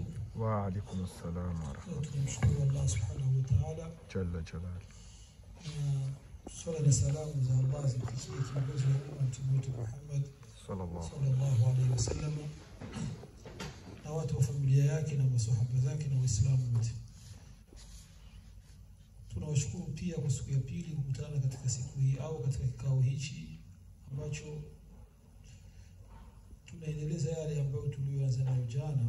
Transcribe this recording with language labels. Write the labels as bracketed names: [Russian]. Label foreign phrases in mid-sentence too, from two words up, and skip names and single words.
[Arabic] وعليكم السلام ورحمة الله. نشكر الله سبحانه وتعالى جل جلاله. صلاة والسلام على الله زكية كبير محمد صلى الله عليه وسلم [Swahili] na watu wa familia yake na maswahaba zake na Waislamu wote. Tunawashukuru pia kwa siku ya pili kukutana katika siku hii au katika kikao hichi ambacho tunaendeleza yale ambayo tuliyoanza nayo jana.